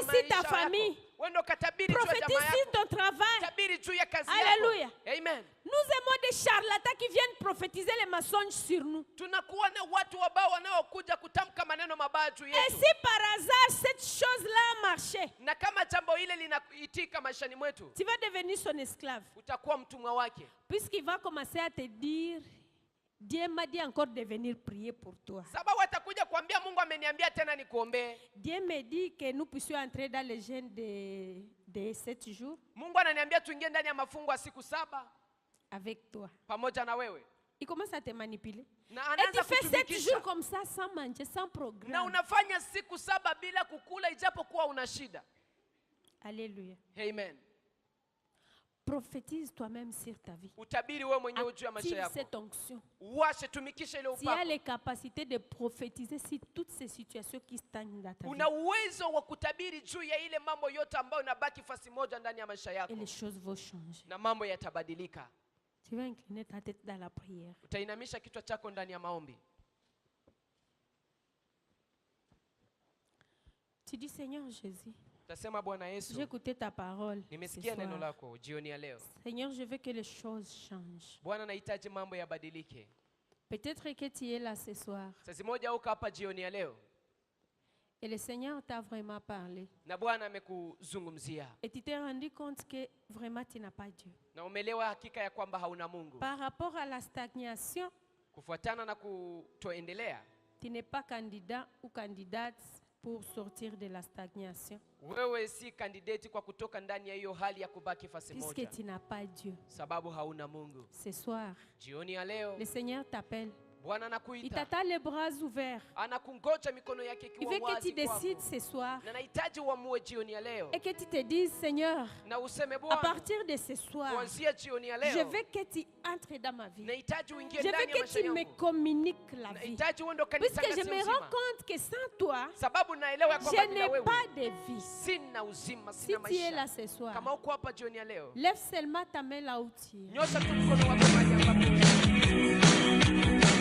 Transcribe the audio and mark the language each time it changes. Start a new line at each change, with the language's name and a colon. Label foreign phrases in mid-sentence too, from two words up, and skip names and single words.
French: Prophétise ta
Swahili: maisha
French: famille.
Swahili: yako. Uende ukatabiri juu ya jamaa
French: Prophétise sur
Swahili: yako.
French: ton travail.
Swahili: Tabiri juu ya kazi
French: Alléluia.
Swahili: yako.
French: Amen. Nous aimons des charlatans qui viennent prophétiser les mensonges sur nous.
Swahili: Tunakuwa na watu ambao wanaokuja kutamka maneno mabaya juu
French: Et
Swahili: yetu.
French: si par hasard cette chose-là a marché,
Swahili: Na kama jambo hile linaitika maishani mwetu,
French: tu vas devenir son esclave.
Swahili: utakuwa mtumwa wake.
French: Puisqu'il va commencer à te dire, Dieu m'a dit encore de venir prier pour toi.
Swahili: Sababu atakuja kuambia Mungu ameniambia tena nikuombee.
French: Dieu me dit que nous puissions entrer dans le jeûne de 7 jours
Swahili: Mungu ananiambia tuingie ndani ya mafungo ya siku 7
French: avec toi.
Swahili: pamoja na wewe.
French: Il commence à te manipuler.
Swahili: Na
French: Et tu
Swahili: anaanza
French: fais 7
Swahili: kutumikisha.
French: jours comme ça, sans manger, sans
Swahili: Na
French: programme.
Swahili: unafanya siku 7 bila kukula ijapokuwa una shida.
French: Alléluia. Amen. Prophétise toi-même sur ta vie.
Swahili: Utabiri wewe mwenyewe juu ya maisha
French: Active
Swahili: yako.
French: cette onction.
Swahili: Uwashe, tumikisha ile
French: Tu as
Swahili: upako.
French: les capacités de prophétiser sur toutes ces situations qui stagnent dans ta vie.
Swahili: Una uwezo wa kutabiri juu ya ile mambo yote ambayo unabaki fasi moja ndani ya maisha
French: Et
Swahili: yako.
French: les choses vont changer.
Swahili: Na mambo yatabadilika.
French: Tu vas incliner ta tête dans la prière.
Swahili: Utainamisha kichwa chako ndani ya maombi.
French: Tu dis, Seigneur Jésus,
Swahili: Tasema Bwana
French: J'ai
Swahili: Yesu,
French: écouté ta parole ce
Swahili: nimesikia neno
French: soir.
Swahili: lako jioni ya leo.
French: Seigneur, je veux que les choses changent.
Swahili: Bwana, nahitaji mambo yabadilike.
French: Peut-être que tu es là ce soir
Swahili: Sasa moja uko hapa jioni ya leo
French: et le Seigneur t'a vraiment parlé.
Swahili: na Bwana amekuzungumzia
French: Et tu t'es rendu compte que vraiment tu n'as pas Dieu.
Swahili: na umeelewa hakika ya kwamba hauna Mungu.
French: Par rapport à la stagnation,
Swahili: Kufuatana na kutoendelea,
French: tu n'es pas candidat ou candidate pour sortir de la stagnation.
Swahili: wewe si kandidati kwa kutoka ndani ya hiyo hali ya kubaki fasi
French: Puisque
Swahili: moja,
French: tu n'as pas Dieu.
Swahili: sababu hauna Mungu.
French: Ce soir,
Swahili: Jioni ya leo
French: le Seigneur t'appelle.
Swahili: Bwana
French: Il
Swahili: anakuita,
French: t'attend les bras ouverts.
Swahili: anakungoja mikono yake
French: Il
Swahili: ikiwa
French: veut que tu
Swahili: wazi
French: décides
Swahili: kwako.
French: ce soir
Swahili: Na nahitaji uamue jioni ya leo
French: et que tu te dises, Seigneur,
Swahili: na useme
French: à
Swahili: Bwana,
French: partir de ce soir,
Swahili: kuanzia jioni ya
French: je
Swahili: leo
French: veux que tu entres dans ma vie.
Swahili: nahitaji uingie
French: Je veux
Swahili: ndani ya
French: que
Swahili: maisha
French: tu me
Swahili: yangu.
French: communiques la vie.
Swahili: Nahitaji uende kanisa
French: Puisque je me rends compte que sans toi,
Swahili: sababu naelewa ya kwamba
French: je
Swahili: bila
French: n'ai
Swahili: wewe
French: pas de vie.
Swahili: sina uzima,
French: Si
Swahili: sina
French: tu es là
Swahili: maisha.
French: ce soir,
Swahili: Kama uko hapa jioni ya leo,
French: lève seulement ta main là où tu es.
Swahili: nyosha tu mkono wako mahali ambapo